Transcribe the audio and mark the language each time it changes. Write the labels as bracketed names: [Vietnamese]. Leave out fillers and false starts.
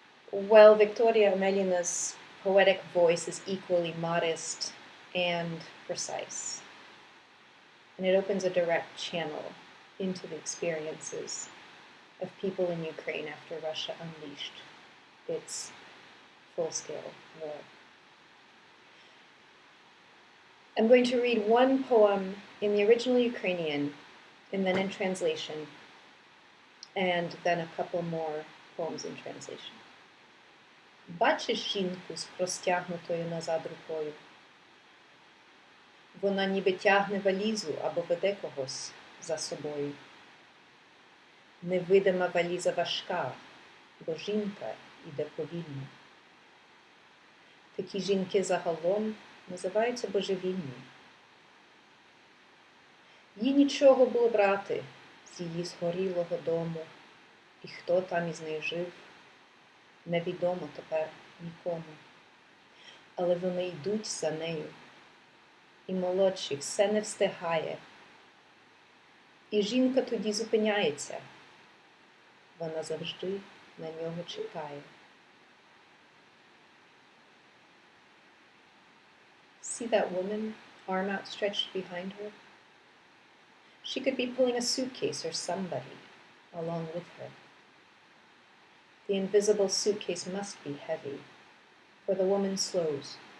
[English] While Victoria Amelina's poetic voice is equally modest and precise, and it opens a direct channel into the experiences of people in Ukraine after Russia unleashed its full-scale war. I'm going to read one poem in the original Ukrainian and then in translation, and then a couple more poems in translation. [Ukrainian] Бачиш жінку з простягнутою назад рукою? Вона ніби тягне валізу або веде когось за собою. Невидима валіза важка, бо жінка іде повільно. Такі жінки загалом називаються божевільні. Їй нічого було брати з її згорілого дому, і хто там із нею жив, невідомо тепер нікому. Але вони йдуть за нею, і молодший все не встигає. І жінка тоді зупиняється, вона завжди на нього чекає. [English] See that woman, arm outstretched behind her? She could be pulling a suitcase or somebody along with her. The invisible suitcase must be heavy, for the woman slows.